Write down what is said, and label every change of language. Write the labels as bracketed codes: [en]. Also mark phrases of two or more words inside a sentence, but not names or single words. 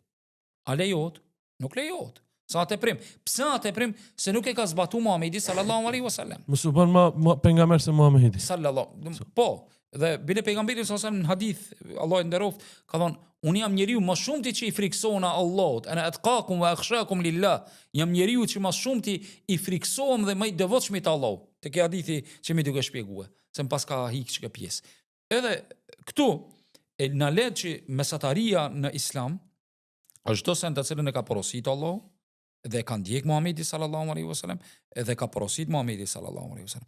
[sq] A lejohet? Nuk lejohet. Sa teprim. Pse teprim? Se nuk e ka zbatuar Muhamedi [ar] صلى الله عليه وسلم. [sq] Mos u bën më pejgamber se Muhamedi. Sallallahu. Po, dhe bile pejgamberi [ar] صلى الله عليه وسلم [sq] në hadith, Allah e nderoft, ka thonë, unë jam njeriu më shumë ti që i friksohen Allahut, [ar] أنا أتقاكم وأخشاكم لله. [sq] Jam njeriu që më shumë ti i friksohem dhe më i devotshëm te Allahu. Te kjo hadithi që më duke shpjeguar, se më pas ka hiq çka pjesë. Edhe këtu e na le që mesataria në Islam është çdo sen të cilën e ka porositur Allahu, dhe ka ndjek Muhamedi [ar] صلى الله عليه وسلم, [sq] edhe ka porosit Muhamedi [ar] صلى الله عليه وسلم.